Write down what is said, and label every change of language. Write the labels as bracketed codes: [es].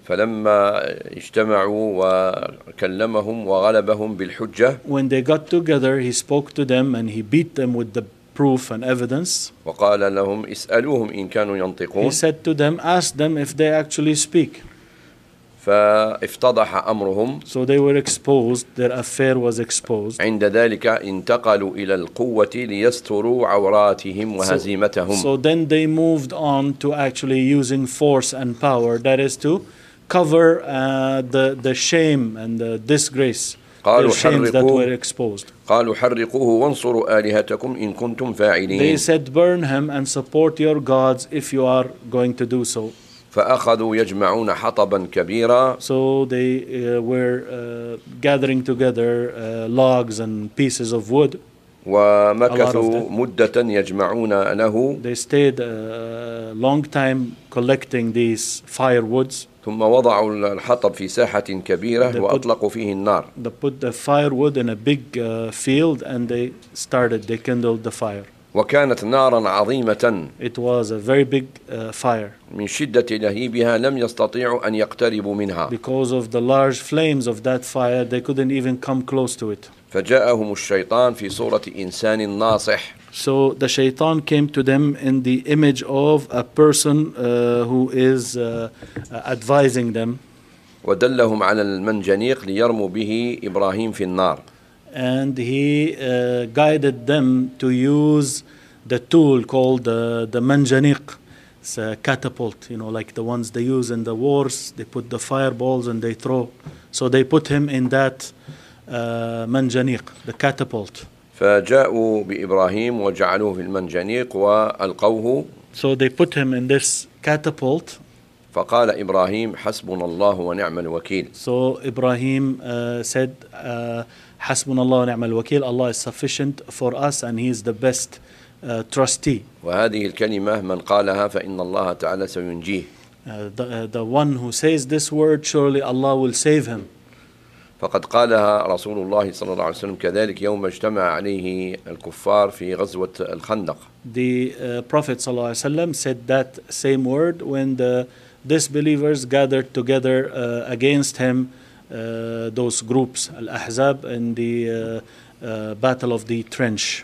[ar] فلما اجتمعوا وكلمهم وغلبهم بالحجة. [en] When they got together, he spoke to them and he beat them with the proof and evidence. [ar] وقال لهم اسألوهم إن كانوا ينطقون. [en] He said to them, ask them if they actually speak. [ar] فافتضح أمرهم. [en] So they were exposed. Their affair was exposed. [ar] عند ذلك انتقلوا إلى القوة ليستروا عوراتهم وهزيمتهم. [en] So then they moved on to actually using force and power. That is to cover the shame and the disgrace. [ar] قالوا [en] the shames that were exposed. [ar] قالوا حرقوه وانصروا آلهتكم إن كنتم فاعلين. [en] They said, burn him and support your gods if you are going to do so. [ar] فأخذوا يجمعون حطبا كبيرا. [en] So they were gathering together logs and pieces of wood. [ar] ومكثوا مدة يجمعون له. [en] They stayed a long time collecting these firewoods. [ar] ثم وضعوا الحطب في ساحة كبيرة وأطلقوا فيه النار. [en] They put the firewood in a big field and they kindled the fire. [ar] وكانت نارا عظيمة. [en] It was a very big fire. [ar] من شدة لهيبها لم يستطيعوا أن يقتربوا منها. [en] Because of the large flames of that fire, they couldn't even come close to it. [ar] فجاءهم الشيطان في صورة إنسان ناصح. [en] So the shaitan came to them in the image of a person who is advising them. [ar] ودلهم على المنجنيق ليرموا به إبراهيم في النار. [en] And he guided them to use the tool called the manjaniq. It's a catapult, you know, like the ones they use in the wars. They put the fireballs and they throw. So they put him in that manjaniq, the catapult. [ar] فجاءوا بإبراهيم وجعلوه في المنجنيق وألقوه. [en] So they put him in this catapult. [ar] فقال إبراهيم حسبنا الله ونعم الوكيل. [en] So Ibrahim said, [ar] حسبنا الله ونعم الوكيل. [en] Allah is sufficient for us and He is the best trustee. [ar] وهذه الكلمة من قالها فإن الله تعالى سينجيه. [en] The one who says this word, surely Allah will save him. [ar] فقد قالها رسول الله صلى الله عليه وسلم كذلك يوم اجتمع عليه الكفار في غزوة الخندق. [en] The Prophet [ar] صلى الله عليه وسلم [en] said that same word when the disbelievers gathered together against him, those groups, al-ahzab, in the battle of the trench.